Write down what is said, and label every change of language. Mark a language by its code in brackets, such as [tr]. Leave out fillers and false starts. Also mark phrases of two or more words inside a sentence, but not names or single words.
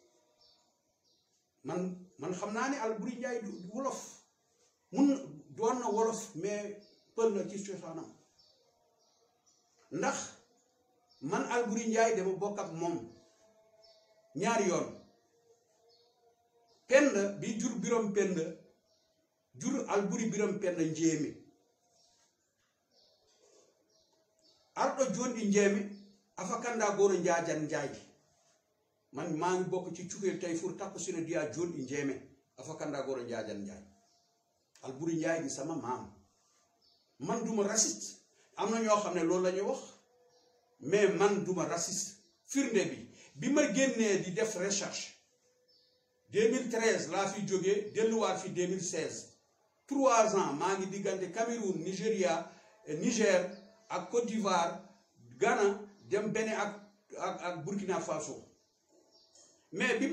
[wo] man xam naa ne Alburi Njaay du wolof doon na wolof mais pël la ci cosaanam ndax man Alburi Njaay dama bokk ak moom ñaari yoon Penda bi jur Biram Penda jur Alburi Biram Penda Njéeme arɗo jonɗi njeemi afakanda goro njaajan njaaji man maa ngi bokk ci cukel tay fur takko sino diya jonɗi njeeme afakanda goro njaajan njaaji Alburi Njaay di sama maam man duma raciste am na ñoo xam ne loolu la ñuy wax mais man duma raciste firnde bi ma génnee di def recherche 2013 laa fi jógee delluwaat fi 2016 3 ans maa ngi diggante Cameroun Niger ak Côte d'Ivoire Ghana dem Bénin ak Burkina Faso mais bi ma